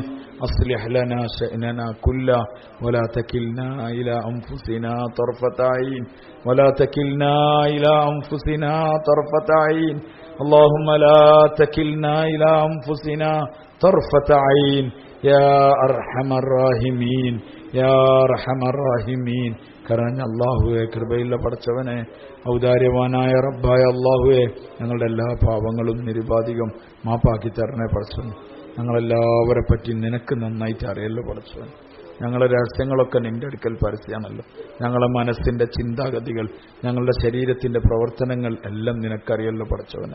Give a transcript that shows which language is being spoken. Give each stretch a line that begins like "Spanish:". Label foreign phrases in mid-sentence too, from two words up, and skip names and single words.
Arabic: أصلح لنا شأننا كله ولا تكلنا إلى أنفسنا طرفة عين. ولا تكلنا إلى أنفسنا طرفة عين. اللهم لا تكلنا إلى أنفسنا طرفة عين. يا أرحم الراحمين. يا أرحم الراحمين.
Malayalam: കരഞ്ഞ അല്ലാഹുവേ, കൃപയുള്ള പടച്ചവനെ, ഔദാര്യവാനായ റബ്ബായ അല്ലാഹുവേ, ഞങ്ങളുടെ എല്ലാ പാപങ്ങളും നിരുപാധികം മാപ്പാക്കി തരണേ പടച്ചവൻ. ഞങ്ങളെല്ലാവരെ പറ്റി നിനക്ക് നന്നായിട്ട് അറിയല്ലോ പടച്ചവൻ. ഞങ്ങളുടെ രഹസ്യങ്ങളൊക്കെ നിന്റെ അടുക്കൽ പരസ്യമാണല്ലോ. ഞങ്ങളുടെ മനസ്സിന്റെ ചിന്താഗതികൾ, ഞങ്ങളുടെ ശരീരത്തിന്റെ പ്രവർത്തനങ്ങൾ എല്ലാം നിനക്കറിയല്ലോ പടച്ചവനെ.